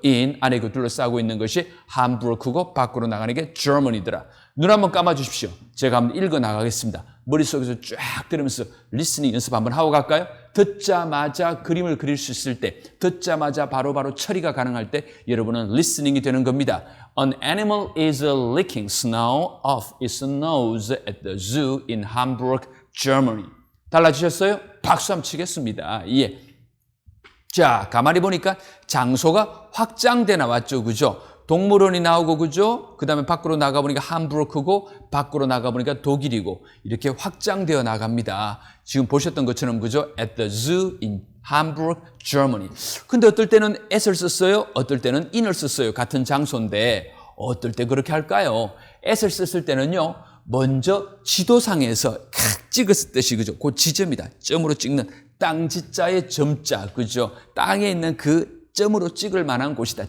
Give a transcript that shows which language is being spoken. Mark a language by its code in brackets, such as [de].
[ko] in, 안에 그 둘러싸고 있는 것이 함부르크고 밖으로 나가는 게 Germany더라. 눈 한번 감아주십시오. 제가 한번 읽어 나가겠습니다. 머릿속에서 쫙 들으면서 리스닝 연습 한번 하고 갈까요? 듣자마자 그림을 그릴 수 있을 때, 듣자마자 바로바로 처리가 가능할 때 여러분은 리스닝이 되는 겁니다. [en] An animal is licking snow off its nose at the zoo in Hamburg, Germany. [ko] 달라지셨어요? 박수 한번 치겠습니다. 예. 자, 가만히 보니까 장소가 확장돼 나왔죠. 그죠? 동물원이 나오고, 그죠? 그 다음에 밖으로 나가보니까 함부르크고, 밖으로 나가보니까 독일이고, 이렇게 확장되어 나갑니다. 지금 보셨던 것처럼, 그죠? [en] At the zoo in Hamburg, Germany. [ko] 근데 어떨 때는 at을 썼어요? 어떨 때는 in을 썼어요. 같은 장소인데, 어떨 때 그렇게 할까요? at을 썼을 때는요, 먼저 지도상에서 찍었을 듯이, 그죠? 그 지점이다. 점으로 찍는 땅지자의 점자, 그죠? 땅에 있는 그 점으로 찍을 만한 곳이다.